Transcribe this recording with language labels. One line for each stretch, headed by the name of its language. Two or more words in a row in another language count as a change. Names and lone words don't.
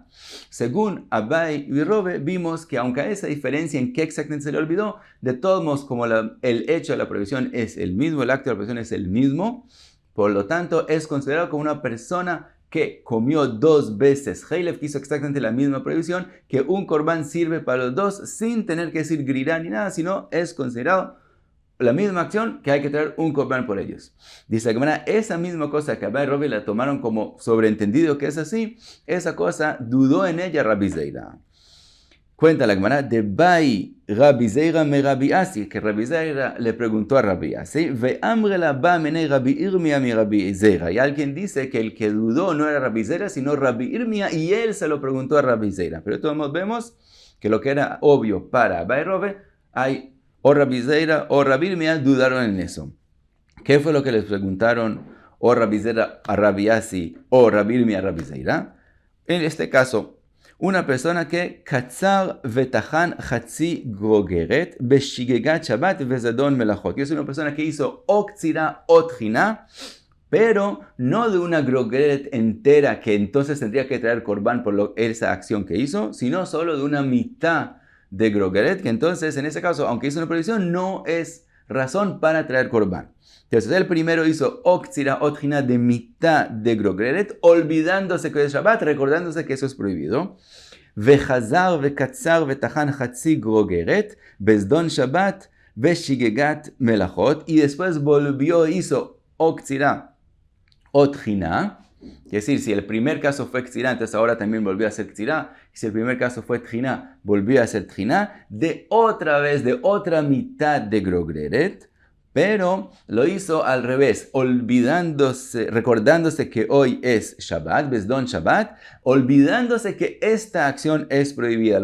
Spanish: Según Abai y Rove, vimos que aunque hay esa diferencia en qué exactamente se le olvidó, de todos modos, como el hecho de la prohibición es el mismo, el acto de la prohibición es el mismo, por lo tanto es considerado como una persona que comió dos veces Heilev, que hizo exactamente la misma prohibición, que un corbán sirve para los dos sin tener que decir grirá ni nada, sino es considerado la misma acción que hay que traer un corbán por ellos. Dice la Gemara, esa misma cosa que Abai y Rove la tomaron como sobreentendido que es así, esa cosa dudó en ella Rabbi Zeira. Cuenta la Gemara, de
Aramaic: בעי רבי זירא מרבי אסי,
Spanish: que Rabbi Zeira le preguntó a Rabbi Asi,
Aramaic: ואמרי לה בעא מיניה רבי ירמיה מרבי זירא.
Spanish: Y alguien dice que el que dudó no era Rabbi Zeira, sino Rabbi Irmia, y él se lo preguntó a Rabbi Zeira. Pero todos vemos que lo que era obvio para Abai y Rove, hay o Rabbi Zeira o Rabbi Irmia dudaron en eso. ¿Qué fue lo que les preguntaron o Rabbi Zeira a Rabbi Asi o Rabbi Irmia a Rabbi Zeira? En este caso, una persona que
Hebrew: קצר וטחן חצי גרוגרת בשגגת שבת וזדון מלאכות.
Spanish: Es una persona que hizo o ktsira o tchina, pero no de una grogeret entera que entonces tendría que traer corbán por esa acción que hizo, sino solo de una mitad de grogeret, que entonces en ese caso, aunque hizo una prohibición, no es razón para traer corbán. Entonces el primero hizo oktsira otjina de mitad de grogeret, olvidándose que es Shabbat, recordándose que eso es prohibido.
Hebrew: וחזר וקצר וטחן חצי גרוגרת בזדון שבת ושגגת מלאכות,
Spanish: y después volvió, hizo oktsira otjina. Es decir, si el primer caso fue ktsirá, entonces ahora también volvió a hacer ktsirá. Si el primer caso fue tjiná, volvió a hacer tjiná de otra vez, de otra mitad de grogeret, pero lo hizo al revés, olvidándose, recordándose que hoy es Shabbat,
Hebrew: בזדון שבת,
Spanish: olvidándose que esta acción es prohibida.